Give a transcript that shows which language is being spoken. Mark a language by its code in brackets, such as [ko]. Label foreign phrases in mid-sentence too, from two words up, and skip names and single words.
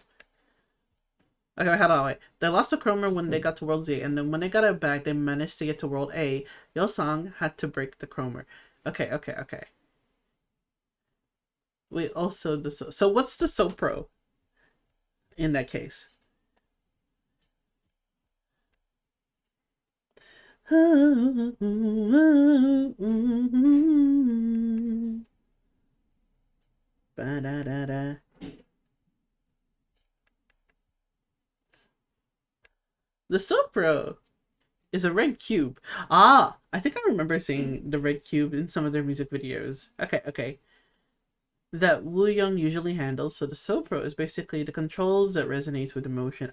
[en] Okay, hold on, wait. They lost the Chromer when they got to World Z, and then when they got it back, they managed to get to World A. Yosong had to break the Chromer. Okay. We also the so what's the Sopro in that case? Ba-da-da-da. The Sopro is a red cube. Ah, I think I remember seeing the red cube in some of their music videos. Okay. That Wu Young usually handles. So the Sopro is basically the controls that resonates with emotion.